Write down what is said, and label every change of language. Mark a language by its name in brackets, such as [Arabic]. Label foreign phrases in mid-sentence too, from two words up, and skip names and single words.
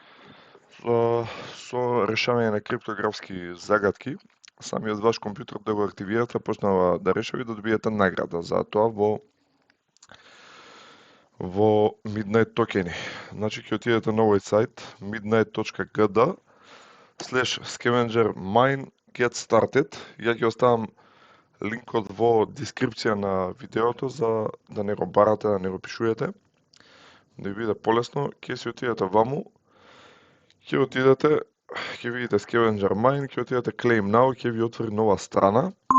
[Macedonian] со решавање на криптографски загадки, самиот ваш компјутер да го активирате, почнава да решава и да добиете награда за тоа во Midnight токени. Значи ќе отидете на овој сајт midnight.gd/scavenger mine [English] get started. [Macedonian] Ја ќе оставам линкот во дескрипција на видеото за да не го барате, да не го пишувате. Да ви биде полесно, ќе си отидете ваму, ќе видите Scavenger Mine, ќе отидете Claim Now, ќе ви отвори нова страна.